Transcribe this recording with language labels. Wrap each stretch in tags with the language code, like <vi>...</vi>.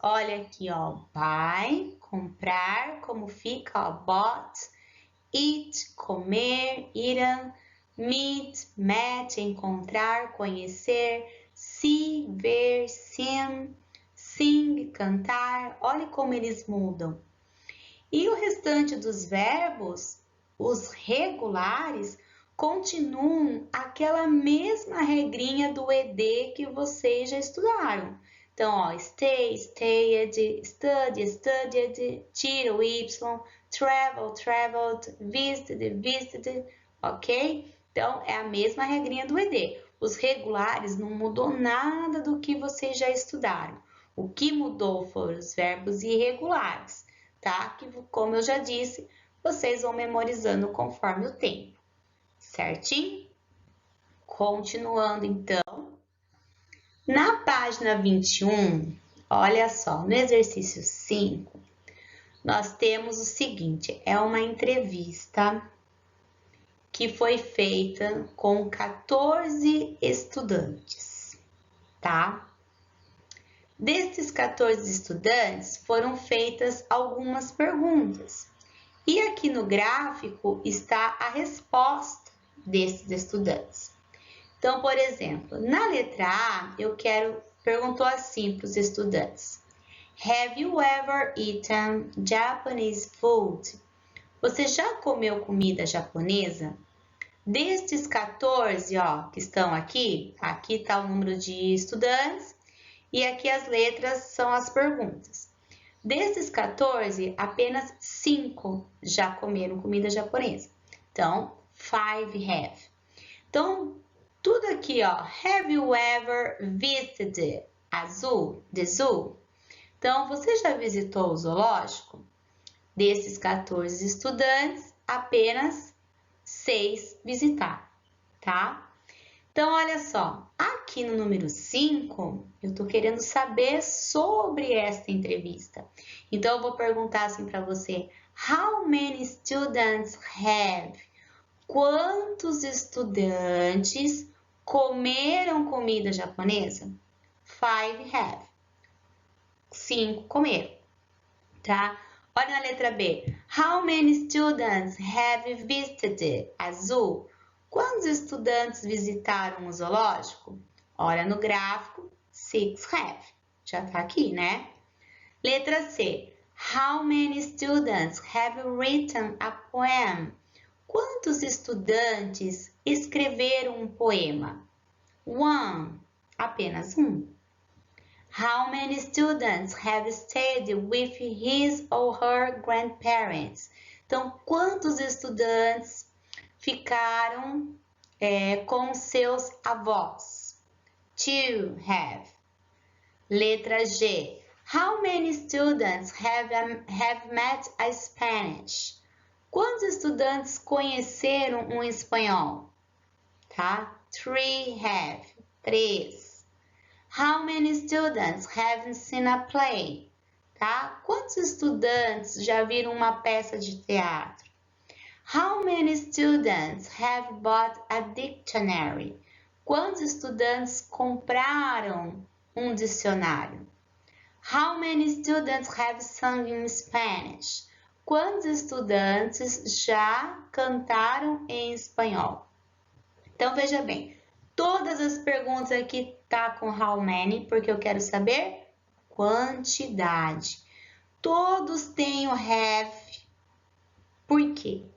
<pt>Olha aqui, ó, buy, comprar, como fica, ó, bought, eat, comer, eaten, meet, met, encontrar, conhecer, see, ver, sing, sing, cantar. Olha como eles mudam. E o restante dos verbos, os regulares, continuam aquela mesma regrinha do ED que vocês já estudaram.</pt> <en>Então, ó, stay, stayed, study, studied, tira o Y, travel, traveled, visited, visited, ok?</en> <pt>Então, é a mesma regrinha do ED. Os regulares não mudou nada do que vocês já estudaram. O que mudou foram os verbos irregulares, tá? Que, como eu já disse, vocês vão memorizando conforme o tempo. Certinho? Continuando, então. Na página 21, olha só, no exercício 5, nós temos o seguinte, é uma entrevista que foi feita com 14 estudantes, tá? Desses 14 estudantes, foram feitas algumas perguntas. E aqui no gráfico está a resposta desses estudantes. Então, por exemplo, na letra A, perguntou assim para os estudantes.</pt> <en>Have you ever eaten Japanese food?</en> <pt>Você já comeu comida japonesa? Destes 14, ó, que estão aqui está o número de estudantes e aqui as letras são as perguntas. Desses 14, apenas 5 já comeram comida japonesa. Então, 5 have. Então, tudo aqui, ó.</pt> <en>Have you ever visited the zoo?</en> <pt>Então, você já visitou o zoológico? Desses 14 estudantes, apenas 6 visitaram, tá? Então, olha só. Aqui no número 5, eu tô querendo saber sobre esta entrevista. Então, eu vou perguntar assim para você.</pt> <en>How many students have?</en> <pt>Quantos estudantes comeram comida japonesa? 5 have. 5 comeram, tá? Olha na letra B.</pt> <en>How many students have visited a zoo?</en> <pt>Quantos estudantes visitaram o zoológico? Olha no gráfico, 6 have. Já tá aqui, né? Letra C.</pt> <en>How many students have written a poem?</en> <pt>Quantos estudantes escreveram um poema? 1. Apenas 1.</pt> <en>How many students have stayed with his or her grandparents?</en> <pt>Então, quantos estudantes ficaram com seus avós? 2 have. Letra G.</pt> <en>How many students have met a Spanish?</en> <pt>Quantos estudantes conheceram um espanhol? Tá? 3 have. 3.</pt> <en>How many students have seen a play?</en> <pt>Tá? Quantos estudantes já viram uma peça de teatro?</pt> <en>How many students have bought a dictionary?</en> <pt>Quantos estudantes compraram um dicionário?</pt> <en>How many students have sung in Spanish?</en> <pt>Quantos estudantes já cantaram em espanhol? Então, veja bem, todas as perguntas aqui tá com how many, porque eu quero saber quantidade. Todos têm o have, por quê?</pt>